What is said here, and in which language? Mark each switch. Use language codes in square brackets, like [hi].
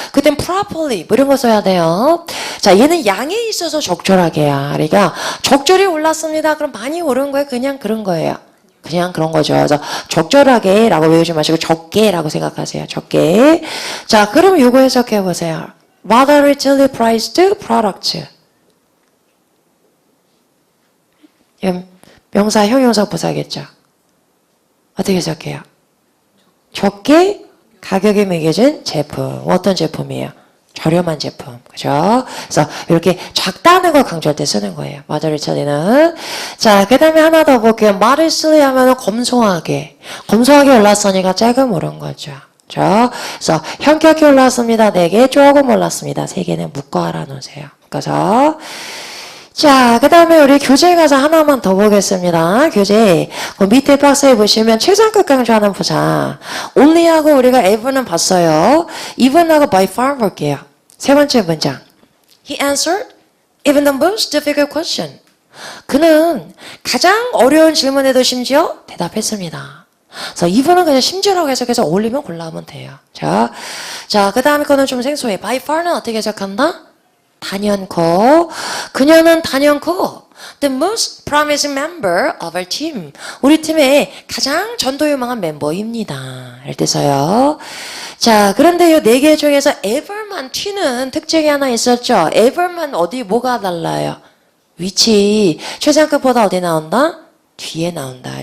[ko] 그땐 properly 뭐 이런 거 써야 돼요. 자, 얘는 양에 있어서 적절하게야. 그러니까 적절히 올랐습니다. 그럼 많이 오른 거예요? 그냥 그런 거예요. 그냥 그런 거죠. 그래서 적절하게 라고 외우지 마시고 적게 라고 생각하세요. 적게. 자, 그럼 요거 해석해 보세요. [en] moderately priced product. [ko] 명사, 형용사, 부사겠죠. 어떻게 해석해요? 적게 가격이 매겨진 제품. 어떤 제품이에요? 저렴한 제품. 그죠? 그래서 이렇게 작다는 걸 강조할 때 쓰는 거예요. [en] moderately는. [ko] 자, 그 다음에 하나 더 볼게요. modestly 하면은 검소하게. 검소하게 올랐으니까 조금 오른 거죠. 그죠? 그래서 현격히 올랐습니다. 4개, 조금 올랐습니다. 3개는 묶어 알아놓으세요. 그래서 자, 그 다음에 우리 교재 가사 하나만 더 보겠습니다. 교재. 그 밑에 박스에 보시면 최상급 강조하는 부사. only하고 우리가 ever는 봤어요. even하고 by far 볼게요. 세 번째 문장. [en] He answered even the most difficult question. [ko] 그는 가장 어려운 질문에도 심지어 대답했습니다. 그래서 even은 그냥 심지어라고 해석해서 올리면 골라오면 돼요. 자, 그 다음에 거는 좀 생소해. by far는 어떻게 해석한다? 단연코. 그녀는 단연코 [en] the most promising member of our team. [ko] 우리 팀의 가장 전도유망한 멤버입니다. 이럴 때 써요. 자, 그런데 이 4개 중에서 ever만 튀는 특징이 하나 있었죠. ever만 어디 뭐가 달라요? 위치. 최상급보다 어디 나온다? 뒤에 나온다.